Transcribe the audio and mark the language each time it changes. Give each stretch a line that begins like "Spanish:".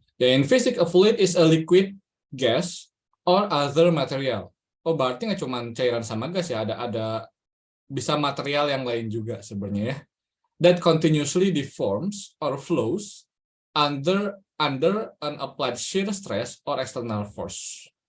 English: Ya, in physics, a fluid is a liquid, gas, or other material.
Indonesian: Oh, berarti nggak cuma cairan sama gas ya, ada bisa material yang lain juga sebenarnya ya.
English: That continuously deforms or flows under an applied shear stress or external force.